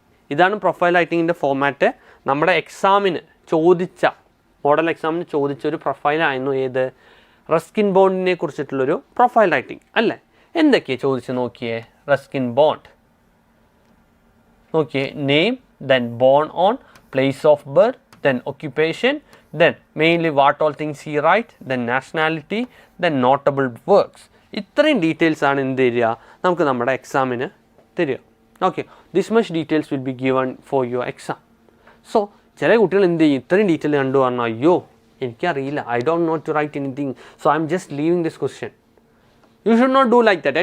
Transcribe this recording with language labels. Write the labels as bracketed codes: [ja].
[ml] ഇതാണ് profile റൈറ്റിങ്ങിൻ്റെ format. നമ്മുടെ എക്സാമിന് ചോദിച്ച, മോഡൽ എക്സാമിന് ചോദിച്ച ഒരു പ്രൊഫൈലായിരുന്നു ഏത്? റസ്കിൻ ബോണ്ടിനെ കുറിച്ചിട്ടുള്ളൊരു പ്രൊഫൈൽ റൈറ്റിംഗ് അല്ലേ? എന്തൊക്കെയാണ് ചോദിച്ച് നോക്കിയേ? [en] Ruskin Bond നോക്കിയേ, name, then born on, place of birth, then occupation, then mainly what all things he write, then nationality, then notable works. [ml] ഇത്രയും ഡീറ്റെയിൽസ് ആണ് എന്ത് തരിക, നമുക്ക് നമ്മുടെ എക്സാമിന് തരിക. [en] Okay, this much details will be given for your exam. So [ml] ചില കുട്ടികൾ എന്ത് ചെയ്യും? ഇത്രയും ഡീറ്റെയിൽ കണ്ടു പറഞ്ഞാൽ അയ്യോ എനിക്കറിയില്ല, [en] I don't know to write anything, so I am just leaving this question. You should not do like that.